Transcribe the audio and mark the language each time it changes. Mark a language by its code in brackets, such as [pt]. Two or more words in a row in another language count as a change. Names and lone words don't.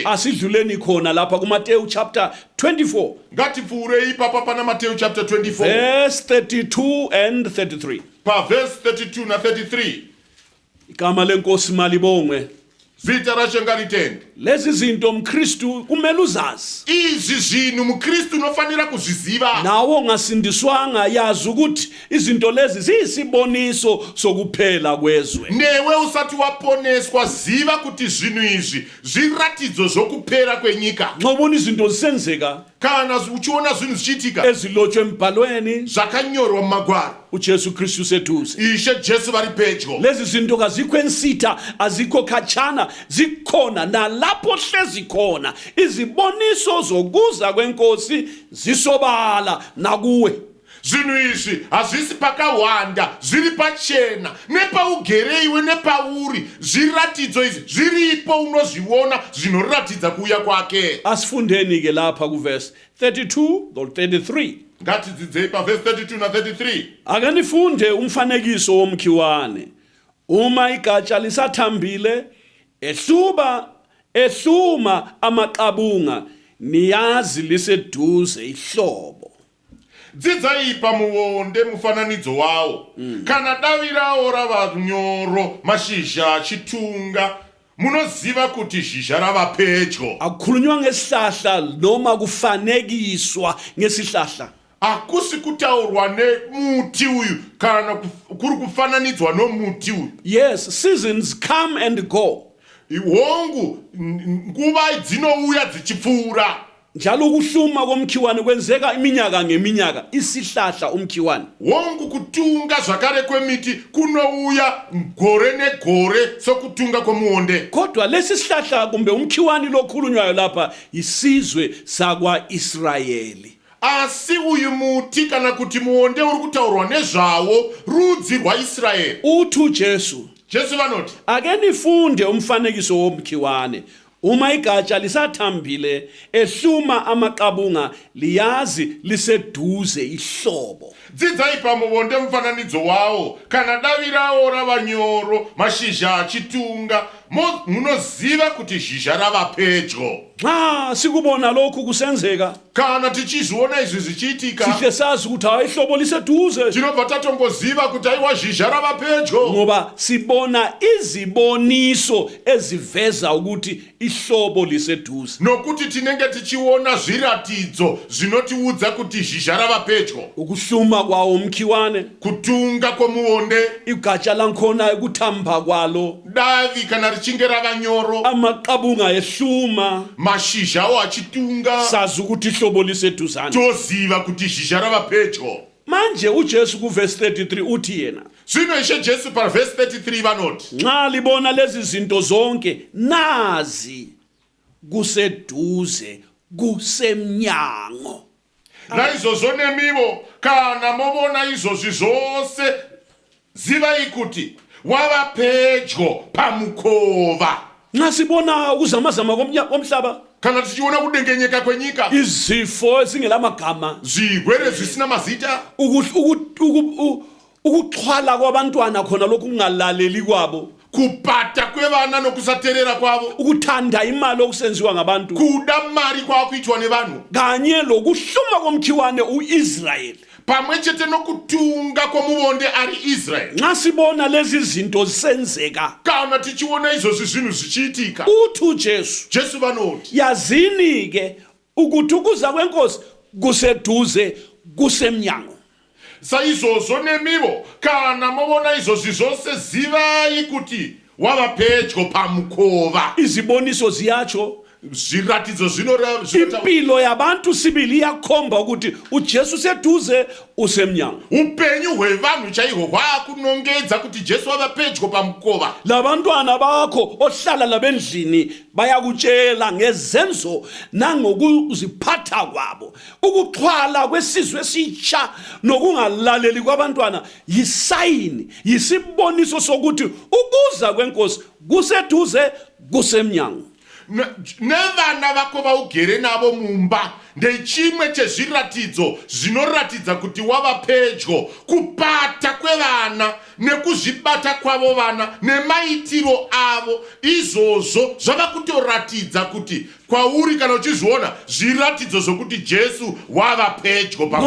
[nd] Asidluleni khona lapha kuMateyu chapter 24 [sn] Ngatipfuurei ipapa pana Mateo chapter 24 [en] verse 32 and 33. [sn] paverse 32 na 33. [nd] Igama lenkosi malibongwe. [sn] zita rashe ngalitende. [nd] lezi zinto mKristu kumele uzazi [sn] Izi zvinhu mukristu unofanira kuzviziva. [nd] nawo ongasindiswanga yazi ukuthi izinto lezi ziyisiboniso sokuphela kwezwe. [sn] Newe usati waponeswa ziva kuti zvinhu izvi zviratidzo zvokupera kwenyika. [nd] Nxa ubona izinto zisenzeka [sn] Kana uchiona zvinhu zvichiitika [nd] ezilotshwe embhalweni [sn] zvakanyorwa mumagwaro, [nd] uJesu Kristu useduze. [sn] Ishe Jesu vari pedyo. Lezi zinto kazikho ensitha azikho khatshana zikhona nalapho hlezi khona iziboniso zokuza kwenkosi zisobala nakuwe. Zvinhu izvi hazvisi pakawanda, zviri pachena, nepaugere iwe nepauri. Zviratidzo izvi zviripo, unozviona zvinoratidza kuuya kwake. [nd] Asifundeni ke lapha kuverse 32 or 33. [sn] Ngatidzidzei pavhesi 32 na 33. [nd] Akanifunde umfanekiso womkhiwane. Uma igatsha lisathambile ehluma amaqabunga niyazi liseduze ihlobo. [sn] Dzidzai pamuonde mufananidzo wawo. Kana davi rawo rava nyoro, mashizha chitunga, munoziva kuti zhizha rava pedyo. [nd] Akukhulunywa ngesihlahla noma kufanekiswa ngesihlahla. [sn] Hakusi kutaurwa nemuti uyu kana kuri kufananidzwa nomuti uyu. [en] Yes, seasons come and go. [sn] Hongu nguva dzinouya dzichipfuura. [nd] Njalo ukuhluma komkhiwane kwenzeka iminyaka ngeminyaka. Isihlahla umkhiwane. [sn] Hongu kutunga zvakare kwemiti kunouya gore negore sokutunga kwomuonde. [nd] Kodwa lesi sihlahla kumbe umkhiwane lokhulunywayo lapha isizwe sakwa Israyeli. [sn] Asi uyu muti kana kuti muonde uri kutaurwa nezvawo rudzi rwaIsraeri. [nd] Uthu Jesu. [sn] Jesu vanoti, [nd] ake nifunde umfanekiso womkhiwane. Uma igatsha lisathambile ehluma amaqabunga liyazi liseduze ihlobo. [sn] dzidzai pamuonde mufananidzo wawo. Kana davi rawo rava nyoro, mashizha achitunga, munoziva kuti zhizha rava pedyo. [nd] Nxa sikubona lokhu kusenzeka [sn] Kana tichizviona izvi zvichiitika, [nd] sihle sazi ukuthi hayi ihlobo liseduze [sn] tinobva tatongoziva kuti aiwa zhizha rava pedyo. [nd] ngoba sibona iziboniso eziveza ukuthi ihlobo liseduze. [sn] Nokuti tinenge tichiona zviratidzo zvinotiudza kuti zhizha rava pedyo. [nd] Ukuhluma kwawo umkhiwane, [sn] Kutunga kwomuonde, [nd] igatsha lankhona ukuthamba kwalo, [sn] davi kana richinge rava nyoro, [nd] amaqabunga ehluma, [sn] mashizhawo achitunga, [nd] sazi ukuthi ihlobo liseduzane. [sn] toziva kuti zhizha rava pedyo. [nd] Manje uJesu kuverse 33 uthi yena, [sn] Zvino Ishe Jesu pavhesi 33 vanoti, [nd] nxa libona lezi zinto zonke nazi kuseduze kusemnyango. [sn] naizvozvo nemivo kana movona izvozvi zvose, zivai kuti wava pedyo pamukova. [nd] Nxa sibona ukuzamazama komhlaba, [sn] Kana tichiona kudengenyeka kwenyika, [nd] izifo ezingelamagama, [sn] zvirwere zvisina mazita, [nd] ukuxhwala kwabantwana khona lokhu kungalaleli kwabo, [sn] kupata kwevana nokusateerera kwavo, [nd] ukuthanda imali okusenziwa ngabantu, [sn] kuda mari kwaakuitwa nevanhu, [nd] kanye lokuhluma komkhiwane uIsrayeli. [sn] pamwe chete nokutunga kwomuonde ari Israeri. [nd] Nxa sibona lezi zinto zisenzeka, [sn] Kana tichiona izvozvi zvinhu zvichiitika, [nd] uthu Jesu, [sn] Jesu vanoti, [nd] yazini ke ukuthi ukuza kwenkosi kuseduze kusemnyango. [sn] saizvozvo nemivo kana movona izvozvi zvose, zivai kuti wava pedyo pamukova. [nd] Iziboniso ziyatsho, [sn] Zviratidzo zvinotaura, [nd] impilo yabantu sibili iyakhomba ukuthi uJesu seduze usemnyango. [sn] upenyu hwevanhu chaihwo hwaakunongedza kuti Jesu wava pedyo pamukova. [nd] Labantwana bakho ohlala labendlini bayakutshela ngezenzo nangokuziphatha kwabo. Ukuxhwala kwesizwe esitsha nokungalaleli kwabantwana yisayini, yisiboniso sokuthi ukuza kwenkosi kuseduze kusemnyango. [sn] Nevana vako vaugere navo mumba ndechimwe chezviratidzo zvinoratidza kuti wava pedyo. Kupata kwevana nekuzvibata kwavo vana nemaitiro avo, izvozvo zvava kutoratidza kuti kwauri kana uchizviona zviratidzo zvokuti Jesu wava pedyo pamukova.